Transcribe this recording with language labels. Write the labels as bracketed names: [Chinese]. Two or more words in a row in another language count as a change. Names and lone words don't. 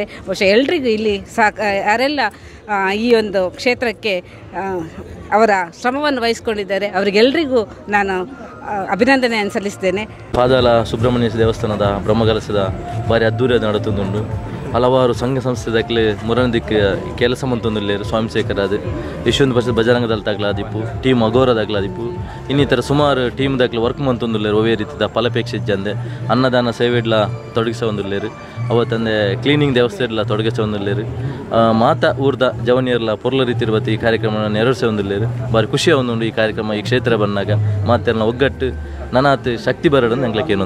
[Kannada] ಬಹುಶಃ ಎಲ್ರಿಗೂ ಇಲ್ಲಿ ಯಾರೆಲ್ಲ ಈ ಒಂದು ಕ್ಷೇತ್ರಕ್ಕೆ ಅವರ ಶ್ರಮವನ್ನು ವಹಿಸಿಕೊಂಡಿದ್ದಾರೆ ಅವರಿಗೆಲ್ಲರಿಗೂ ನಾನು ಅಭಿನಂದನೆಯನ್ನು ಸಲ್ಲಿಸ್ತೇನೆ. [Tulu] ಪಾದಾಳ ಸುಬ್ರಹ್ಮಣ್ಯ ದೇವಸ್ಥಾನದ ಬ್ರಹ್ಮಕಲಶದ ಭಾರಿ ಅದ್ದೂರಿಯಾಗಿ ನಡೀತುಂಟು. ಹಲವಾರು ಸಂಘ ಸಂಸ್ಥೆದಾಗಲಿ ಮುರನದಿಕ್ ಕೆಲಸ ಮಂತೊಂದುಲ್ಲೇರು ಸ್ವಯಂ ಸೇವಕರಾದ ಯಶವಂತ ಪರಿಷತ್ ಬಜರಂಗ ದಳದಾಗ್ಲಾದಿಪ್ಪು ಟೀಮ್ ಅಗೋರದಾಗ್ಲಾದಿಪ್ಪು ಇನ್ನಿತರ ಸುಮಾರು ಟೀಮ್ದಾಗ್ಲಿ ವರ್ಕ್ ಮಂತೊಂದುಲ್ಲೇರು ಒವೇ ರೀತಿದ ಫಲಪೇಕ್ಷೆ ಜಂದೆ ಅನ್ನದಾನ ಸೇವೆಡ್ಲ ತೊಡಗಿಸ ಒಂದುಲ್ಲೇರು ಅವತ್ತಂದೆ ಕ್ಲೀನಿಂಗ್ ವ್ಯವಸ್ಥೆ ಎಲ್ಲ ತೊಡಗಿಸ ಒಂದುಲ್ಲೇರು ಮಾತ ಊರ್ದ ಜವನಿಯರ್ಲ ಪೊರ್ಲ ರೀತಿ ಇರ್ಬತ್ತು ಈ ಕಾರ್ಯಕ್ರಮವನ್ನು ನೆರವೇರಿಸ ಒಂದುಲ್ಲೇರು ಭಾರಿ ಖುಷಿಯ ಒಂದುಂಡು ಈ ಕಾರ್ಯಕ್ರಮ ಈ ಕ್ಷೇತ್ರ ಬಂದಾಗ ಮಾತೆಲ್ಲ ಒಗ್ಗಟ್ಟು ನನಾತ್ ಶಕ್ತಿ ಬರಡನ್ನು ನಂಗ್ಲಕ್ಕೆ ಏನೊಂದು